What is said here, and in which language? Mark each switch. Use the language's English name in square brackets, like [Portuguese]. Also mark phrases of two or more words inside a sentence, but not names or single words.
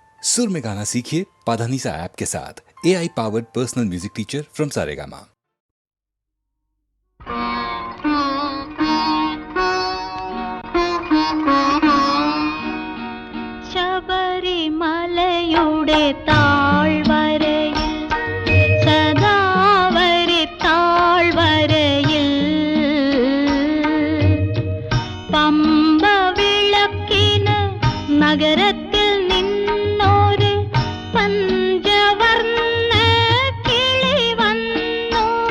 [Hindi] सुर में गाना सीखिए पाधानीसा ऐप के साथ। [English] AI powered personal music teacher from [Hindi] सारेगामा। [Malayalam] ശബരിമലയുടെ താഴ്വരയിൽ സദാവരി താഴ്വരയിൽ പമ്പ വിളക്കിന് നഗരത്തിൽ നിന്നൊരു പഞ്ചവർണ്ണ കിളി വന്നു.